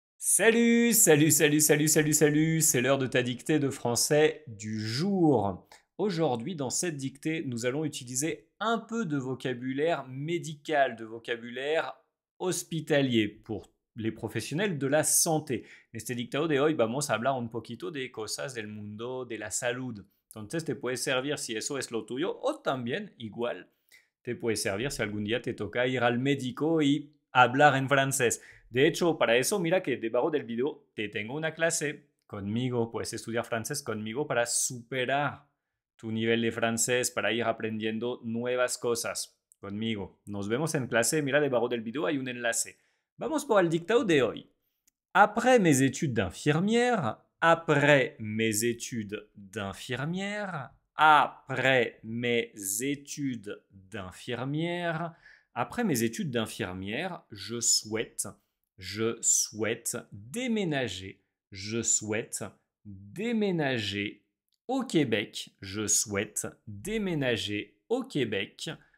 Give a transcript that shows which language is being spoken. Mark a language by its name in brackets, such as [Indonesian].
[French] Salut, salut, salut, salut, salut, salut, c'est l'heure de ta dictée de français du jour. Aujourd'hui, dans cette dictée, nous allons utiliser un peu de vocabulaire médical, de vocabulaire hospitalier pour les professionnels de la santé. [Spanish] En este dictado de hoy vamos a hablar un poquito de cosas del mundo de la salud. Entonces te puede servir si eso es lo tuyo o también, igual, te puede servir si algún día te toca ir al médico y hablar en francés. De hecho, para eso, mira que debajo del video te tengo una clase conmigo. Puedes estudiar francés conmigo para superar tu nivel de francés, para ir aprendiendo nuevas cosas conmigo. Nos vemos en clase. Mira, debajo del video hay un enlace. Vamos por el dictado de hoy. [French] Après mes études d'infirmière, après mes études d'infirmière, après mes études d'infirmière, après mes études d'infirmière, je souhaite déménager, je souhaite déménager au Québec, je souhaite déménager au Québec